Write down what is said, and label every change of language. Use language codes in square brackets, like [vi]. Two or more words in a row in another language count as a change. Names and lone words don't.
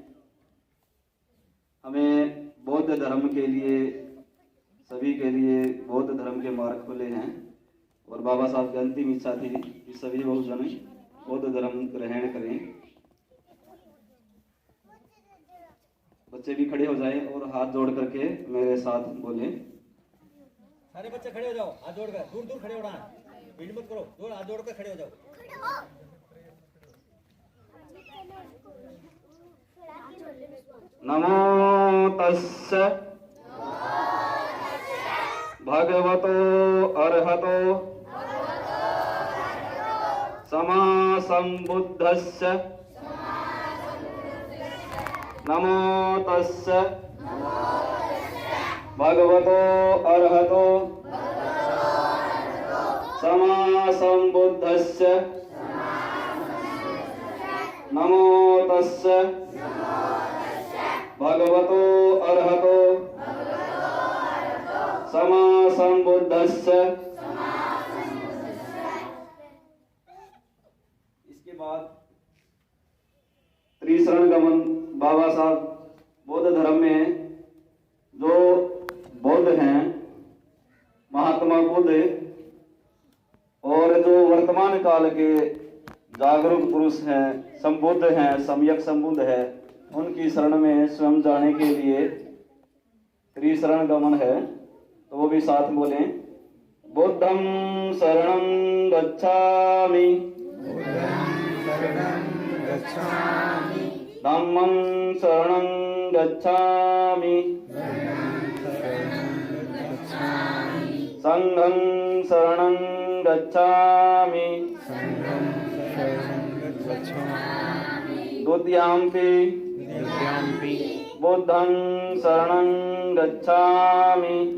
[hi] हमें बौद्ध धर्म के लिए, सभी के लिए बौद्ध धर्म के मार्ग खोले हैं और बाबा साहब की अंतिम इच्छा थी कि सभी बहुजन बौद्ध धर्म ग्रहण करें। बच्चे भी खड़े हो जाएं और हाथ जोड़ करके मेरे साथ बोलें। सारे बच्चे खड़े हो जाओ, हाथ जोड़कर। दूर दूर खड़े होना, भीड़ मत करो, दूर हाथ जोड़कर खड़े हो जाओ। [pi] नमो तस्स भगवतो अरहतो सम्मा सम्बुद्धस्य नमो तस्स भगवतो अरहतो सम्मा सम्बुद्धस्य नमो तस्स भगवतो अरहतो समा संबुद्धस्य। [hi] इसके बाद त्रिशरण गमन। बाबा साहब बौद्ध धर्म में जो बौद्ध हैं, महात्मा बुद्ध और जो वर्तमान काल के जागरूक पुरुष हैं, संबुद्ध हैं, सम्यक संबुद्ध है, उनकी शरण में स्वयं जाने के लिए त्रिशरण गमन है। तो वो भी साथ बोलें, [pi] बुद्धं शरणं गच्छामि, धम्मं शरणं गच्छामि, संघं शरणं गच्छामि, द्वितीयम्पि बुद्धं शरणं गच्छामि,